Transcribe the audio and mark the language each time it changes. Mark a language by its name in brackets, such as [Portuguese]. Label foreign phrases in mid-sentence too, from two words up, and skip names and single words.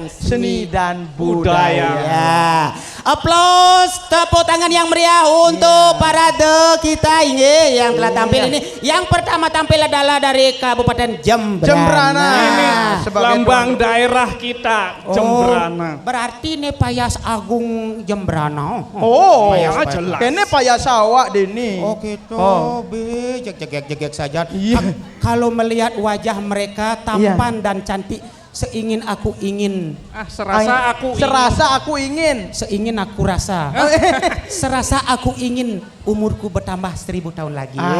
[Indonesian] seni dan budaya. Ya. Aplaus, tepuk tangan yang meriah untuk parade kita ini yang telah tampil ini. Yang pertama tampil adalah dari Kabupaten Jembrana. Ini lambang daerah kita Jembrana. Berarti ini Payas Agung Jembrana. Oh, jelas. [Balinese] Kene payas awak dini. [Indonesian] Oh gitu. Jegek saja. Kalau melihat wajah mereka tampan dan cantik, seingin aku ingin. Serasa aku ingin. Seingin aku rasa. Serasa aku ingin umurku bertambah 1000 tahun lagi.